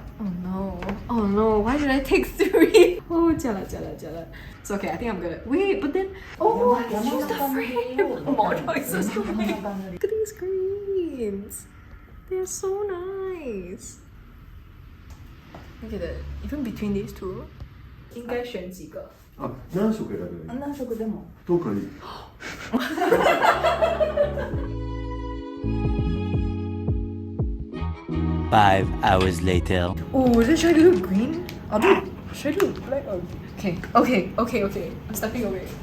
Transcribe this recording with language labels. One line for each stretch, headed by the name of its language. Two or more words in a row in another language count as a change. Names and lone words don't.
English: Oh no, why did I take 3? Oh, jala. So okay, I think I'm gonna wait, but then choose the frame. MARGAUX is the frame. Look at these greens. They're so nice. Look at it. Even between these two,
Chinese: 应该选几个？
Japanese: 何色選べばいい？何色でも。
Chinese: 都可以。
English: 5 hours later. Oh, should I do green? Should I do black or okay. I'm stepping away.